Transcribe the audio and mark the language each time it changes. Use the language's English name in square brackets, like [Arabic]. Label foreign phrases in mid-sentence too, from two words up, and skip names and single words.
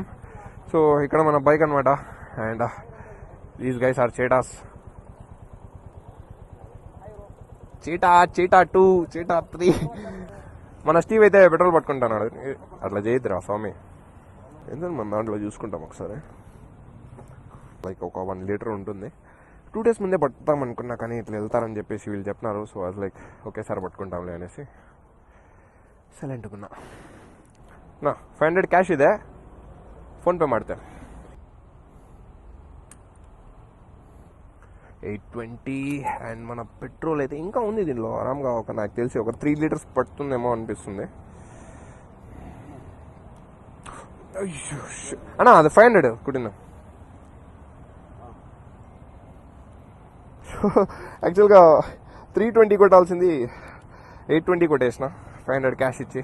[Telugu] సో ఇక్కడ మన బైక్ అనమాట. [English] and these guys are Cheetah 2, Cheetah 3. [Telugu] మన స్టీవ్ అయితే పెట్రోల్ పట్టుకుంటున్నాడు. అట్లా చేయొద్దురా స్వామి, ఎందుకంటే మన దాంట్లో చూసుకుంటాం ఒకసారి. లైక్ ఒక 1 లీటర్ ఉంటుంది. 2 days ముందే పట్టుతాం అనుకున్నా, కానీ ఇట్లా వెళ్తారని చెప్పేసి వీళ్ళు చెప్పినారు. సో అది లైక్ ఒకేసారి పట్టుకుంటాంలే అనేసి [Kannada] ಸೈಲೆಂಟ್ ನಾ 500 ಕ್ಯಾಶ್ ಇದೆ, ಫೋನ್ ಪೇ ಮಾಡ್ತೇನೆ. [Telugu] 820 అండ్ మన పెట్రోల్ అయితే ఇంకా ఉంది దీనిలో ఆరాంగా. నాకు తెలిసి ఒక 3 liters పడుతుందేమో అనిపిస్తుంది. అన్నా అది 500 కుట్టినా. యాక్చువల్గా 320 కొట్టాల్సింది 820 కొట్టేసిన 500 క్యాష్ ఇచ్చి.